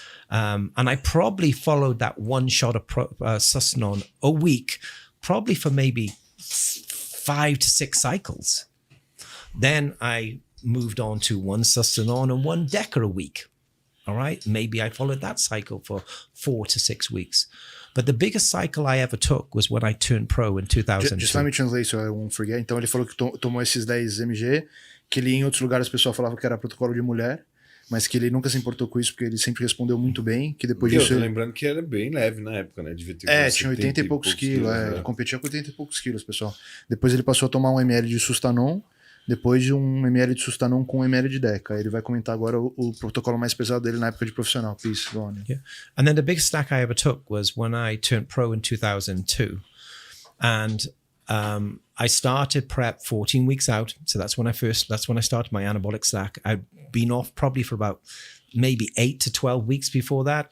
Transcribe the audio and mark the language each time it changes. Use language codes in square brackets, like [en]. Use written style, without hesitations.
[en] And I probably followed that 1 shot of Sustanon a week, probably for maybe 5 to 6 cycles. Then I moved on to 1 Sustanon and 1 Deca a week. All right. Maybe I followed that cycle for 4 to 6 weeks. But the biggest cycle I ever took was when I turned pro in 2002. Just let me translate so I won't forget. [pt] Então ele falou que tomou esses 10 mg, que ele em outros lugares o pessoal falava que era protocolo de mulher, mas que ele nunca se importou com isso porque ele sempre respondeu muito bem, que depois disso... Lembrando que era bem leve na época, né? Devia ter tinha 80 e poucos quilos. Ele competia com 80 e poucos quilos, pessoal. Depois ele passou a tomar 1 ml de Sustanon, depois de 1 ml de Sustanon com 1 ml de Deca. Ele vai comentar agora o protocolo mais pesado dele na época de profissional. [en] Please, go on. Yeah. And then the biggest stack I ever took was when I turned pro in 2002. And I started prep 14 weeks out. So that's when I started my anabolic stack. I'd been off probably for about maybe 8 to 12 weeks before that.